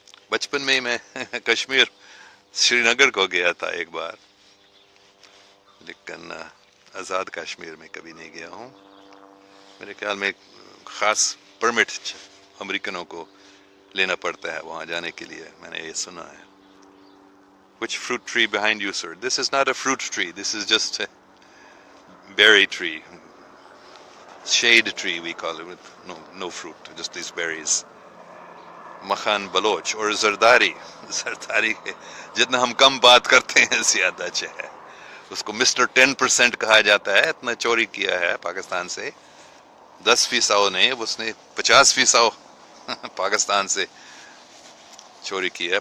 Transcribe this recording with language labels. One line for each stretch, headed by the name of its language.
Urdu: بچپن میں میں کشمیر سری نگر کو گیا تھا ایک بار، لیکن آزاد کشمیر میں کبھی نہیں گیا ہوں. میرے خیال میں خاص پرمٹ امریکنوں کو لینا پڑتا ہے وہاں جانے کے لیے، میں نے یہ سنا ہے.
English: Which fruit tree behind you, sir? This is not a fruit tree. This is just a berry tree. Shade tree we call it. No fruit, just these berries.
Urdu: مکھان Baloch اور زرداری. زرداری جتنا ہم کم بات کرتے ہیں زیادہ اچھا ہے. اس کو مسٹر 10% کہا جاتا ہے. اتنا چوری کیا ہے پاکستان سے، 10% نہیں، اس نے 50% پاکستان سے چوری کی ہے.